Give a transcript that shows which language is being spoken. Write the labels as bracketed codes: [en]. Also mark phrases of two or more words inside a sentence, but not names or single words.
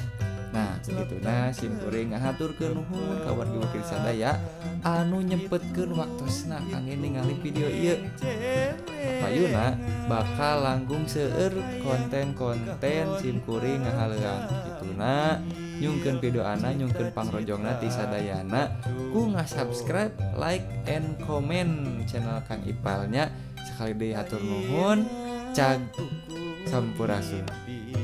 [su] Nah, begituna sim kuring ngahaturkeun nuhun ka wargi-wargi sadaya anu nyempetkeun waktosna kangge ningali video ieu. Payuna bakal langkung seueur konten-konten sim kuring ngahaleang kituna nyungkeun video ana nyungkeun pangrojongna ti sadayana ku ngasubscribe, [en] like, and comment channel Kang Ipalnya. [su] Sekali deui hatur nuhun cag sampurasun.